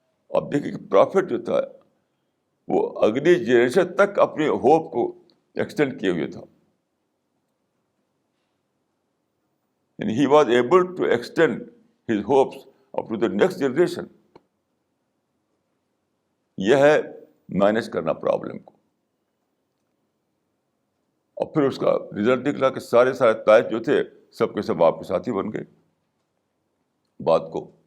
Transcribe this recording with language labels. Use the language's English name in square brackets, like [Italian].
[Urdu] اب دیکھیے کہ پرافٹ جو تھا وہ اگلی جنریشن تک اپنی ہوپ کو ایکسٹینڈ کیے ہوئے تھا. [English] And he was able to extend his hopes up to the next generation. [Urdu] یہ ہے مینیج کرنا پرابلم کو. اور پھر اس کا رزلٹ نکلا کہ سارے طائف جو تھے سب کے سب آپ کے ساتھی بن گئے بات کو.